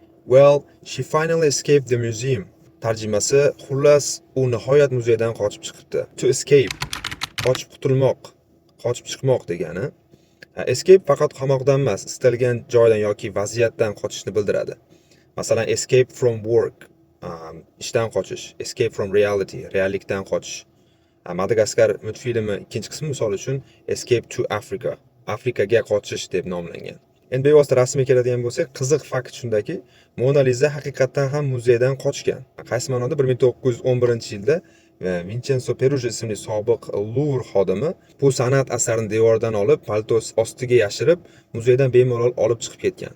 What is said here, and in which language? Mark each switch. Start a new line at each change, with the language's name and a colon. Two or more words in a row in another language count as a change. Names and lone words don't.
English: Well, she finally escaped the museum.
Uzbek: Tarjimasi, xullas, u nihoyat muzeydan qochib chiqibdi.
English: To escape,
Uzbek: qochib qutulmoq, qochib chiqmoq degani. Escape faqat qamoqdan emas, istalgan joydan yoki vaziyatdan qochishni bildiradi. Masalan,
English: escape from work,
Uzbek: ishdan qochish,
English: escape from reality,
Uzbek: reallikdan qochish. Madagaskar multfilmi ikkinchi qismi misol uchun Escape to Africa, Afrikaga qochish deb nomlangan. Endi bevosita rasmiy keladigan bo'lsak, qiziq fakt shundaki, Mona Lisa haqiqatan ham muzeydan qochgan. Qaysi ma'noda 1911-yilda Vincenzo Peruzzi ismli sobiq Louvre xodimi bu san'at asarini devordan olib, paltos ostiga yashirib, muzeydan bemalol olib chiqib ketgan.